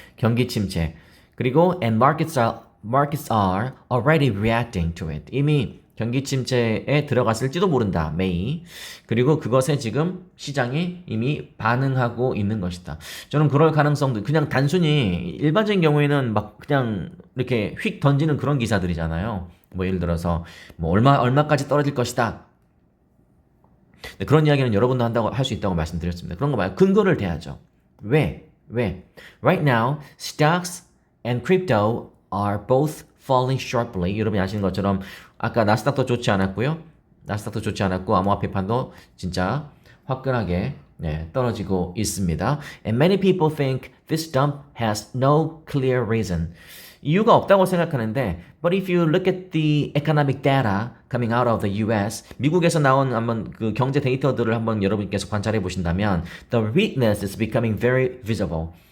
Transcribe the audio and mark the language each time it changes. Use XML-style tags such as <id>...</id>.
<ko>경기 침체 그리고</ko> <en>and markets are already reacting to it.</en> <ko>이미 경기 침체에 들어갔을지도 모른다.</ko> <en>May.</en> <ko>그리고 그것에 지금 시장이 이미 반응하고 있는 것이다. 저는 그럴 가능성도 그냥 단순히 일반적인 경우에는 막 그냥 이렇게 휙 던지는 그런 기사들이잖아요. 뭐 예를 들어서 뭐 얼마까지 떨어질 것이다. 그런 이야기는 여러분도 한다고 할 수 있다고 말씀드렸습니다. 그런 거 말고 근거를 대야죠. 왜?</ko> <en>Right now, stocks and crypto are both falling sharply.</en> <ko>여러분이 아시는 것처럼 아까 나스닥도 좋지 않았고요. 암호화폐판도 진짜 화끈하게 떨어지고 있습니다.</ko> <en>And many people think this dump has no clear reason.</en> <ko>이유가 없다고 생각하는데</ko> <en>but if you look at the economic data coming out of the US</en> <ko>미국에서 나온 한번 그 경제 데이터들을 한번 여러분께서 관찰해 보신다면</ko> <en>the weakness is becoming very visible.</en>